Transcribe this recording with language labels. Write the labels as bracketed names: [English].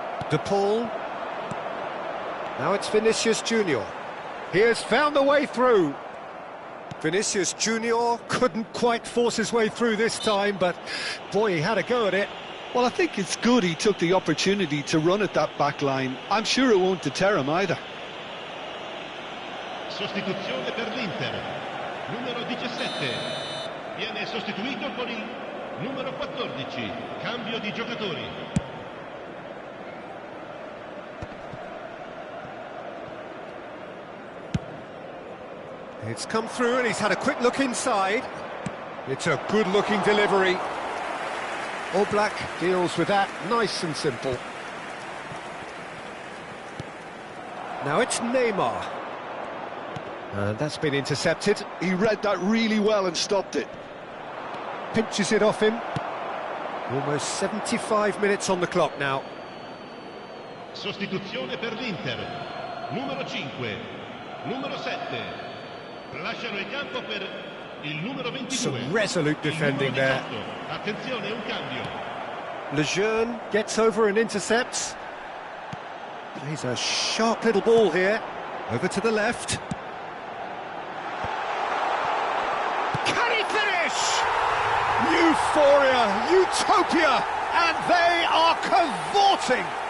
[English] De Paul. Now it's Vinicius Junior. He has found a way through. Vinicius Junior couldn't quite force his way through this time, but boy, he had a go at it. Well, I think it's good he took the opportunity to run at that back line. I'm sure it won't deter him either. [Italian] Sostituzione per l'Inter. Numero 17. Viene sostituito con il numero 14. Cambio di giocatori. [English] It's come through and he's had a quick look inside. It's a good-looking delivery. Oblak deals with that nice and simple. Now it's Neymar. And that's been intercepted. He read that really well and stopped it. Pinches it off him. Almost 75 minutes on the clock now. [Italian] Sostituzione per l'Inter. Numero 5. Numero 7. Lasciano il campo per il numero 22. [English] Some resolute defending there. [Italian] Attenzione, un cambio. [English] Lejeune gets over and intercepts. Plays a sharp little ball here. Over to the left. Can he finish? Euphoria, utopia, and they are cavorting.